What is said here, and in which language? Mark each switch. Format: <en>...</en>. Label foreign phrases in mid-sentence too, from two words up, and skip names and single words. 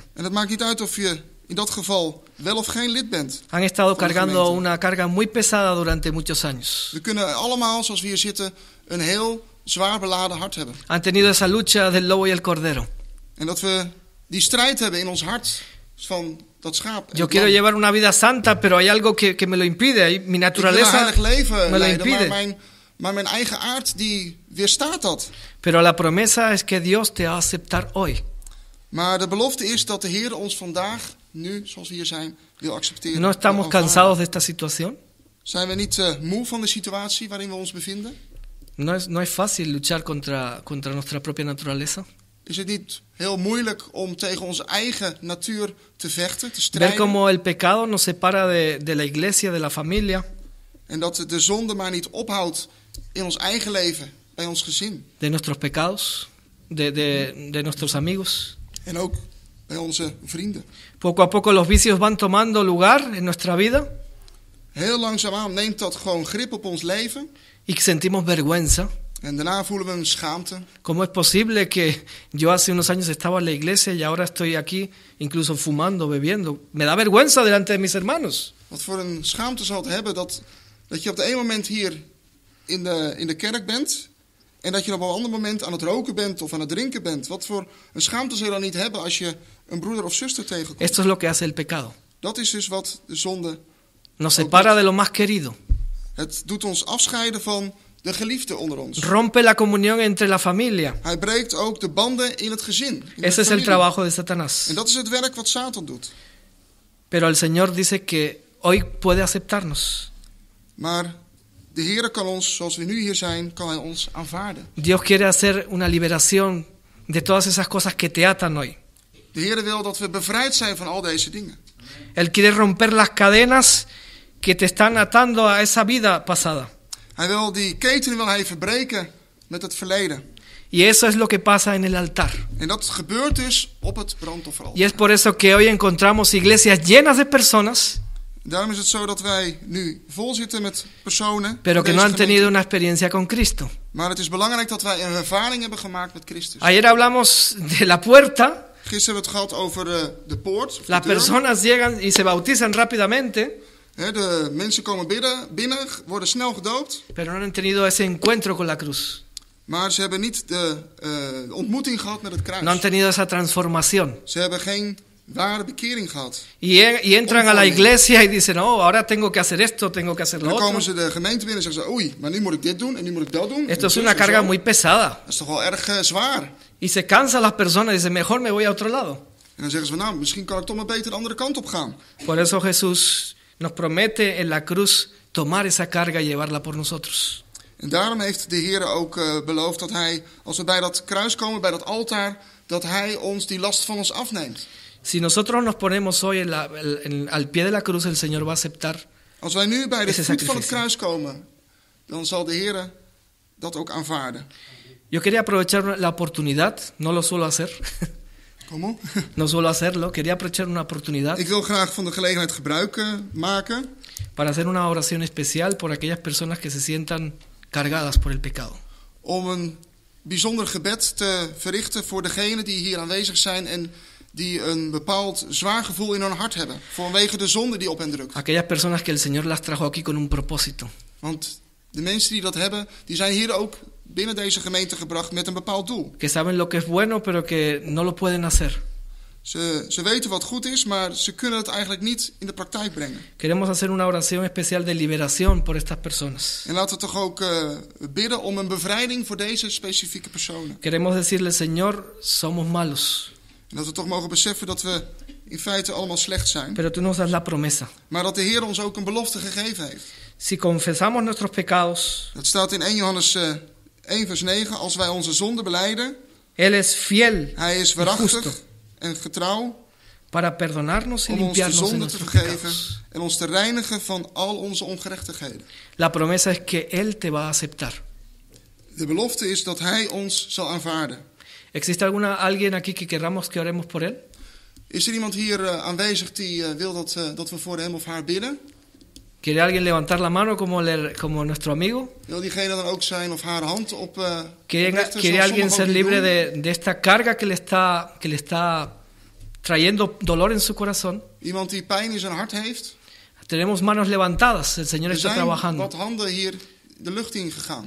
<nl>En het maakt niet uit of je in dat geval wel of geen lid bent.</nl> <es>Han estado</es> <nl>van de</nl> <es>cargando</es> <nl>gemeente.</nl> <es>una carga muy pesada durante muchos años.</es> <nl>We kunnen allemaal, zoals we hier zitten, een heel zwaar beladen hart hebben.</nl> <es>Han tenido esa lucha del lobo y el cordero.</es> <nl>En dat we die strijd hebben in ons hart van dat schaap. en</nl> <es>Yo</es> <nl>het</nl> <es>quiero</es> <nl>lam.</nl> <es>llevar una vida santa, pero hay algo que me lo impide. Mi</es> <nl>Ik wil een</nl> <es>naturaleza</es> <nl>heilig leven</nl> <es>me lo</es> <nl>leiden,</nl> <es>impide.</es> <nl>maar mijn eigen aard die weerstaat dat.</nl> <es>Pero la promesa es que Dios te va a aceptar hoy.</es> <nl>Maar de belofte is dat de Heer ons vandaag, nu zoals we hier zijn, wil accepteren.</nl> <es>¿No estamos</es> <nl>wil aanvaarden.</nl> <es>cansados de esta situación?</es> <nl>Zijn we niet moe van de situatie waarin we ons bevinden?</nl> <es>No es fácil luchar contra nuestra propia naturaleza.</es> <nl>Is het niet heel moeilijk om tegen onze eigen natuur te vechten, te</nl> <es>Ver</es> <nl>strijden?</nl> <es>cómo el pecado nos separa de la iglesia, de la familia,</es> <nl>En dat de zonde maar niet ophoudt in ons eigen leven, bij ons gezin.</nl> <es>de nuestros pecados, de nuestros amigos.</es> <nl>En ook bij onze vrienden.</nl> <es>Poco a poco los vicios van tomando lugar en nuestra vida</es> <nl>Heel langzaamaan neemt dat gewoon grip op ons leven.</nl> <es>y sentimos vergüenza.</es> <nl>En daarna voelen we een schaamte.</nl> <es>¿Cómo es posible que yo hace unos años estaba en la iglesia y ahora estoy aquí incluso fumando, bebiendo? Me da vergüenza delante de mis hermanos.</es> <nl>Wat voor een schaamte zal het hebben dat je op de ene moment hier in de kerk bent. En dat je op een ander moment aan het roken bent of aan het drinken bent. Wat voor een schaamte zou je dan niet hebben als je een broeder of zuster tegenkomt?</nl> <es>Esto es lo que hace el pecado.</es> <nl>Dat is dus wat de zonde...</nl> <es>Nos separa de lo más querido.</es> <nl>Het doet ons afscheiden van de geliefde onder ons.</nl> <es>Rompe la comunión entre la familia.</es> <nl>Hij breekt ook de banden in het gezin. In de</nl> <es>Ese es el</es> <nl>familie.</nl> <es>trabajo de Satanás.</es> <nl>En dat is het werk wat Satan doet.</nl> <es>Pero el Señor dice que hoy puede aceptarnos.</es> <nl>Maar de Heere kan ons, zoals we nu hier zijn, kan hij ons aanvaarden.</nl> <es>Dios quiere hacer una liberación de todas esas cosas que te atan hoy.</es> <nl>De Heere wil dat we bevrijd zijn van al deze dingen.</nl> <es>Él quiere romper las cadenas que te están atando a esa vida pasada.</es> <nl>Hij wil die ketenen wil hij verbreken met het verleden.</nl> <es>Y eso es lo que pasa en el altar.</es> <nl>En dat gebeurt dus op het brandofferaltaar.</nl> <es>Y es por eso que hoy encontramos iglesias llenas de personas,</es> <nl>Daarom is het zo dat wij nu vol zitten met personen.</nl> <es>pero que</es> <nl>in</nl> <es>no</es> <nl>deze</nl> <es>han tenido</es> <nl>gemeente.</nl> <es>una experiencia con Cristo.</es> <nl>Maar het is belangrijk dat wij een ervaring hebben gemaakt met Christus.</nl> <es>Ayer hablamos de la puerta.</es> <nl>Gisteren hebben we het gehad over de poort. Of de</nl> <es>Las</es> <nl>deur.</nl> <es>personas llegan y se bautizan rápidamente,</es> <nl>De mensen komen binnen, worden snel gedoopt.</nl> <es>pero no han tenido ese encuentro con la cruz.</es> <nl>Maar ze hebben niet de ontmoeting gehad met het kruis.</nl> <es>No han tenido esa transformación.</es> <nl>Ze hebben geen ware bekering gehad.</nl> <es>Y entran a la iglesia y dicen, oh, ahora tengo que hacer esto, tengo que hacer</es> <nl>En</nl> <es>lo</es> <nl>dan</nl> <es>otro.</es> <nl>komen ze de gemeente binnen en zeggen ze, oei, maar nu moet ik dit doen en nu moet ik dat doen.</nl> <es>Esto</es> <nl>En</nl> <es>es</es> <nl>zus</nl> <es>una</es> <nl>en</nl> <es>carga</es> <nl>zo.</nl> <es>muy pesada.</es> <nl>Dat is toch wel erg zwaar.</nl> <es>Y se cansan las personas y dicen, mejor me voy a otro lado.</es> <nl>En dan zeggen ze, nou, misschien kan ik toch maar beter de andere kant op gaan.</nl> <es>Por eso Jesús nos promete en la cruz tomar esa carga y llevarla por nosotros.</es> <nl>En daarom heeft de Heer ook beloofd dat hij, als we bij dat kruis komen, bij dat altaar, dat hij ons die last van ons afneemt.</nl> <es>Si nosotros nos ponemos hoy al pie de la cruz, el Señor va a aceptar.</es> <nl>Als wij nu bij de</nl> <es>Ese</es> <nl>voet van het</nl> <es>sacrificio.</es> <nl>kruis komen, dan zal de Heer dat ook aanvaarden.</nl> <es>Yo quería aprovechar la oportunidad, no lo suelo hacer,</es> <nl>Kom op.</nl> <es>no suelo hacerlo, quería aprovechar una oportunidad</es> <nl>Ik wil graag van de gelegenheid gebruik maken</nl> <es>para hacer una oración especial por aquellas personas que se sientan cargadas por el pecado.</es> <nl>om een bijzonder gebed te verrichten voor degenen die hier aanwezig zijn en die een bepaald zwaar gevoel in hun hart hebben, vanwege de zonde die op hen drukt.</nl> <es>Aquellas personas que el Señor las trajo aquí con un propósito.</es> <nl>Want de mensen die dat hebben, die zijn hier ook binnen deze gemeente gebracht met een bepaald doel.</nl> <es>Que saben lo que es bueno, pero que no lo pueden hacer.</es> <nl>Ze weten wat goed is, maar ze kunnen het eigenlijk niet in de praktijk brengen.</nl> <es>Queremos hacer una oración especial de liberación por estas personas.</es> <nl>En laten we toch ook bidden om een bevrijding voor deze specifieke personen.</nl> <es>Queremos decirle, Señor, somos malos,</es> <nl>En dat we toch mogen beseffen dat we in feite allemaal slecht zijn.</nl> <es>pero tú nos das la promesa.</es> <nl>Maar dat de Heer ons ook een belofte gegeven heeft.</nl> <es>Si confesamos nuestros pecados,</es> <nl>Dat staat in 1 Johannes 1 vers 9. Als wij onze zonde belijden,</nl> <es>Él es fiel</es> <nl>hij is</nl> <es>y justo</es> <nl>waarachtig en getrouw</nl> <es>para perdonarnos y</es> <nl>om ons de</nl> <es>limpiarnos de</es> <nl>zonde te</nl> <es>nuestros</es> <nl>vergeven</nl> <es>pecados.</es> <nl>en ons te reinigen van al onze ongerechtigheden.</nl> <es>La promesa es que Él te va a aceptar.</es> <nl>De belofte is dat hij ons zal aanvaarden.</nl> <es>¿Existe alguien aquí que queramos que oremos por Él?</es> <nl>Is er iemand hier aanwezig die wil dat we voor hem of haar bidden?</nl> <es>¿Quiere alguien levantar la mano como nuestro amigo?</es> <nl>Wil diegene dan ook zijn of haar hand</nl> <es>¿Quiere</es> <nl>oprichten,</nl> <es>alguien</es> <nl>zoals sommigen</nl> <es>ser</es> <nl>ook</nl> <es>libre</es> <nl>doen?</nl> <es>de esta carga que le está trayendo dolor en su corazón?</es> <nl>Iemand die pijn in zijn hart heeft.</nl> <es>Tenemos manos levantadas, el Señor está</es> <nl>Zijn</nl> <es>trabajando.</es> <nl>wat handen hier de lucht in gegaan.</nl>